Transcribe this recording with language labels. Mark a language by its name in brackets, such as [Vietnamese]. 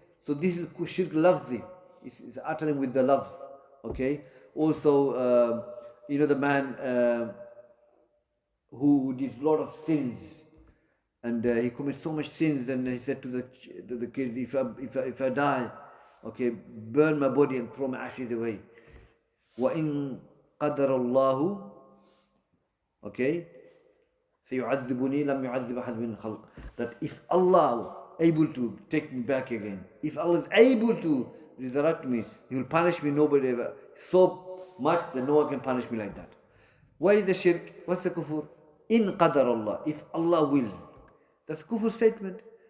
[English] So this is shirk lafzi. It's uttering with the lafz. Okay? Also, you know the man who did a lot of sins. And he committed so much sins, and he said to the kids, if I die, okay, burn my body and throw my ashes away. [Arabic] وَإِن قَدَرَ اللَّهُ, okay, سَيُعَذِّبُنِي لَمْ يُعَذِّبَ أَحَدٍ مِنْ خَلْقٍ. [English] That if Allah able to take me back again, if Allah is able to resurrect me, He will punish me, nobody ever, so much that no one can punish me like that. Why is the shirk? What's the kufr? In qadar Allah, if Allah wills. That's a kufr statement.